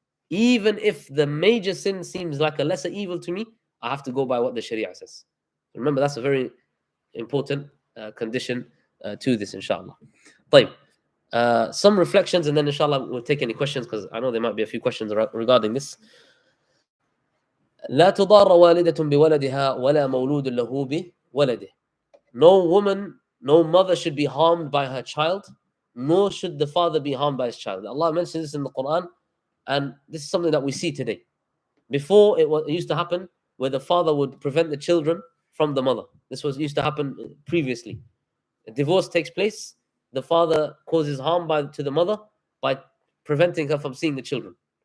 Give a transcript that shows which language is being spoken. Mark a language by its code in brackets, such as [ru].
[en] Even if the major sin seems like a lesser evil to me, I have to go by what the Sharia says. Remember, that's a very important condition to this, inshallah. [ar] طيب. [en] Some reflections, and then inshallah we'll take any questions, because I know there might be a few questions regarding this. [ar] لا تضار والدة بولدها ولا مولود له بولده. [en] No woman, no mother should be harmed by her child, nor should the father be harmed by his child. Allah mentions this in the Quran, and this is something that we see today. Before, it used to happen where the father would prevent the children from the mother. This was used to happen previously. A divorce takes place, the father causes harm to the mother by preventing her from seeing the children.